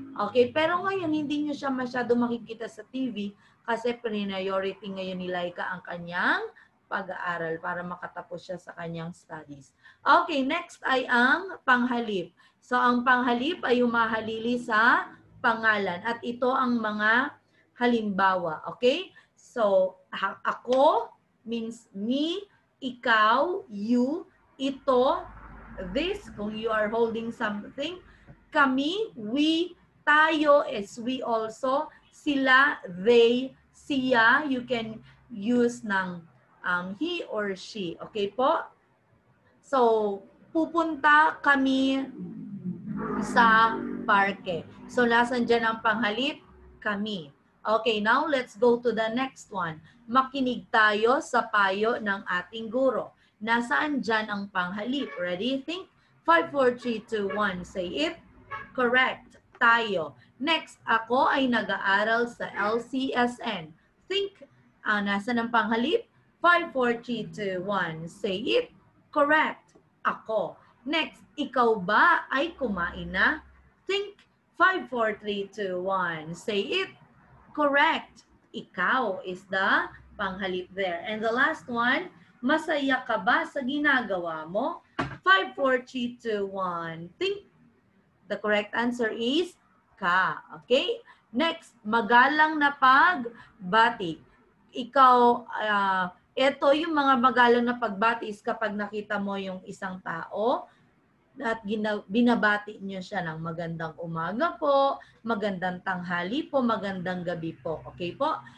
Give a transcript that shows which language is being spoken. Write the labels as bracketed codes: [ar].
[tl] Okay, pero ngayon hindi niyo siya masyado makikita sa TV kasi priority ngayon ni Laika ang kanyang pag-aaral para makatapos siya sa kanyang studies. Okay, next ay ang panghalip. So, ang panghalip ay humahalili sa pangalan. At ito ang mga halimbawa. [en] Okay? So, ako means me, ikaw, you, ito, this, kung you are holding something, kami, we, tayo is we also, sila, they, siya, you can use ng he or she. [tl] Okay po? So, pupunta kami sa parke. So, nasan dyan ang panghalip? Kami. [en] Okay, now let's go to the next one. [tl] Makinig tayo sa payo ng ating guro. Nasaan dyan ang panghalip? [en] Ready? Think. 5, 4, 3, 2, 1. Say it. Correct. Tayo. [tl] Next, ako ay nag-aaral sa LCSN. [en] Think. [tl] Nasaan ang panghalip? [en] 5, 4, 3, 2, 1. Say it. Correct. Ako. [tl] Next, ikaw ba ay kumain na? Think. [en] 5, 4, 3, 2, 1. Say it. Correct. Ikaw is the panghalip there. And the last one, [tl] masaya ka ba sa ginagawa mo? [en] 5, 4, 3, 2, 1. Think. The correct answer is ka. [tl] Okay? Next, magalang na pagbati. Ikaw, ito yung mga magalang na pagbati is kapag nakita mo yung isang tao, at binabati niyo siya ng magandang umaga po, magandang tanghali po, magandang gabi po. Okay po?